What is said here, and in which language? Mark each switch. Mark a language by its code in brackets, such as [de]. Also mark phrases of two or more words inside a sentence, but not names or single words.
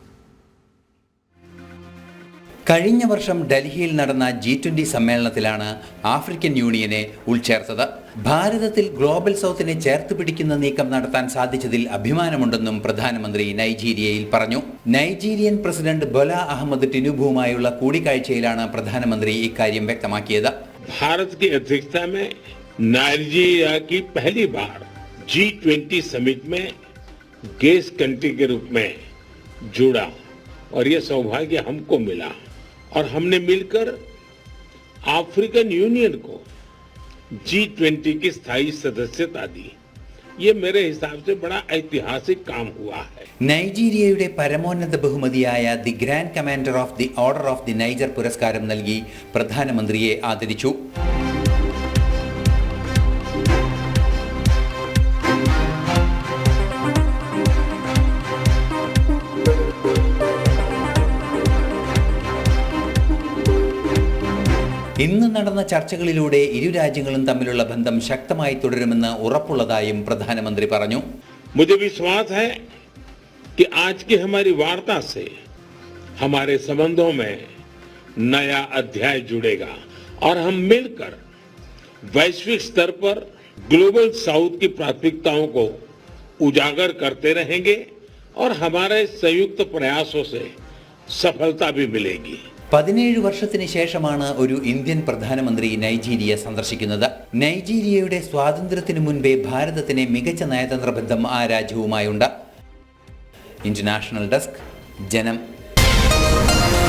[ml] കഴിഞ്ഞ വർഷം ഡൽഹിയിൽ നടന്ന G20 സമ്മേളനത്തിലാണ് ആഫ്രിക്കൻ യൂണിയനെ ഉൾച്ചേർത്തത്. ഭാരതത്തിൽ ഗ്ലോബൽ സൗത്തിനെ ചേർത്ത് പിടിക്കുന്ന നീക്കം നടത്താൻ സാധിച്ചതിൽ അഭിമാനമുണ്ടെന്നും പ്രധാനമന്ത്രി നൈജീരിയയിൽ പറഞ്ഞു. നൈജീരിയൻ പ്രസിഡന്റ് ബോല അഹമ്മദ് ടിനുബുവുമായുള്ള കൂടിക്കാഴ്ചയിലാണ് പ്രധാനമന്ത്രി ഇക്കാര്യം വ്യക്തമാക്കിയത്. [hi] भारत की अध्यक्षता में नाइजीरिया की पहली बार G20 समिट में [en] guest country [hi] के रूप में जुड़ा और ये सौभाग्य हमको मिला और हमने मिलकर अफ्रीकन यूनियन को G20 की स्थायी सदस्यता दी. ये मेरे हिसाब से बड़ा ऐतिहासिक काम हुआ है. [ml] നൈജീരിയയുടെ പരമോന്നത ബഹുമതിയായ ദി ഗ്രാൻഡ് കമാൻഡർ ഓഫ് ദി ഓർഡർ ഓഫ് ദി നൈജർ പുരസ്കാരം നൽകി പ്രധാനമന്ത്രിയെ ആദരിച്ചു. ഇന്ന് നടന്ന ചർച്ചകളിലൂടെ ഇരു രാജ്യങ്ങളും തമ്മിലുള്ള ബന്ധം ശക്തമായി തുടരുമെന്ന് ഉറപ്പുള്ളതായും പ്രധാനമന്ത്രി പറഞ്ഞു. [hi] मुझे विश्वास है कि आज की हमारी वार्ता से हमारे संबंधों में नया अध्याय जुड़ेगा और हम मिलकर वैश्विक स्तर पर ग्लोबल साउथ की प्राथमिकताओं को उजागर करते रहेंगे और हमारे संयुक्त प्रयासों से सफलता भी मिलेगी. [ml] 17 വർഷത്തിന് ശേഷമാണ് ഒരു ഇന്ത്യൻ പ്രധാനമന്ത്രി നൈജീരിയ സന്ദർശിക്കുന്നത്. നൈജീരിയയുടെ സ്വാതന്ത്ര്യത്തിനു മുൻപേ ഭാരതത്തിന് മികച്ച നയതന്ത്ര ബന്ധം ആ രാജ്യവുമായുണ്ട്. [en] international desk, [ml] ജനം.